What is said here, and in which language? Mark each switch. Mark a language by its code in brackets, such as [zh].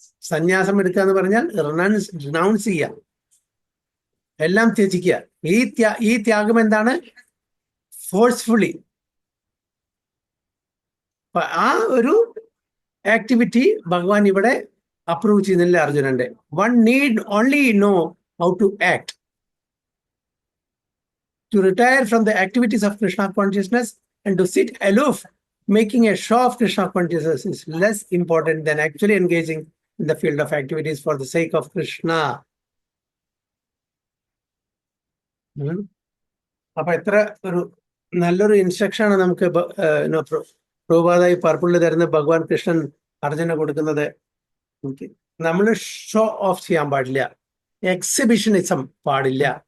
[ml] സന്യാസം എടുക്കുക എന്ന് പറഞ്ഞാൽ റിനൗൺസ് ചെയ്യുക, എല്ലാം ത്യജിക്കുക. ഈ ത്യാഗം എന്താണ്? ഫോഴ്സ്ഫുള്ളി. ആ ഒരു ആക്ടിവിറ്റി ഭഗവാൻ ഇവിടെ അപ്രൂവ് ചെയ്യുന്നില്ല അർജുനന്റെ. [en] One need only know how to act. To retire from the activities of Krishna consciousness and to sit aloof, making a show of Krishna consciousness is less important than actually engaging in the field of activities for the sake of Krishna. [ml] അപ്പൊ എത്ര ഒരു നല്ലൊരു instruction ആണ് നമുക്ക് പ്രഭുപാദായി പർപ്പിളിൽ തരുന്ന ഭഗവാൻ കൃഷ്ണൻ അർജുന കൊടുക്കുന്നത്. നമ്മൾ ഷോ ഓഫ് ചെയ്യാൻ പാടില്ല, എക്സിബിഷനിസം പാടില്ല.